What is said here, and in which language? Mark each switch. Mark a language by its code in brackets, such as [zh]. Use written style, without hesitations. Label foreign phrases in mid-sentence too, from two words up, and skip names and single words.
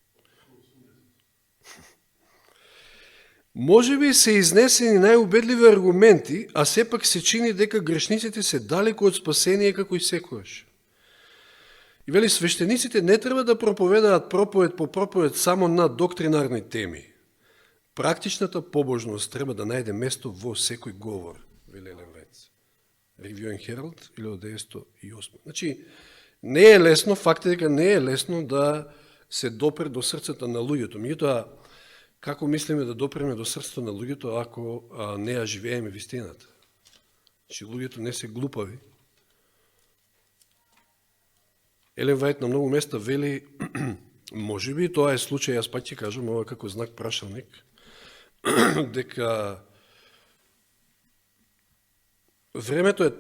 [mk] Може би се изнесени најубедливи аргументи, а сепак се чини дека грешниците се далеко од спасение како и секојаш. И вели, свештениците не треба да проповедаат проповед по проповед само на доктринарни теми. Практичната побожност треба да најде место во секој говор, вели Елен Вајт. Review and Herald, 1908. Значи, не е лесно, факт е дека не е лесно да се допре до срцата на луѓето. Меѓутоа, како мислиме да допреме до срцето на луѓето ако не ја живееме вистината? Значи, луѓето не се глупави. Елен Вајд на многу места вели, може би тоа е случај, јас пак ќе кажам, ова како знак прашалник, дека времето е